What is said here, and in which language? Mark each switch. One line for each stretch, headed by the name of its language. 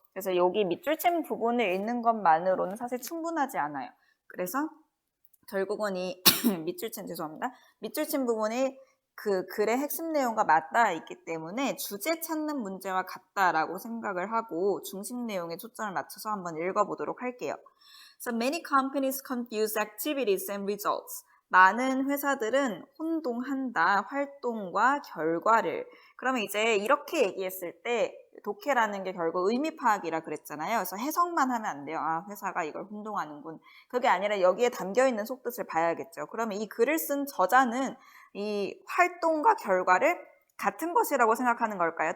Korean: 그래서 여기 밑줄 친 부분을 읽는 것만으로는 사실 충분하지 않아요. 그래서 결국은 이 밑줄 친 부분이 그 글의 핵심 내용과 맞닿아 있기 때문에 주제 찾는 문제와 같다라고 생각을 하고 중심 내용에 초점을 맞춰서 한번 읽어보도록 할게요.
English: So many companies confuse activities and results.
Korean: 많은 회사들은 혼동한다, 활동과 결과를. 그러면 이제 이렇게 얘기했을 때 독해라는 게 결국 의미 파악이라 그랬잖아요. 그래서 해석만 하면 안 돼요. 아, 회사가 이걸 혼동하는군. 그게 아니라 여기에 담겨있는 속뜻을 봐야겠죠. 그러면 이 글을 쓴 저자는 이 활동과 결과를 같은 것이라고 생각하는 걸까요?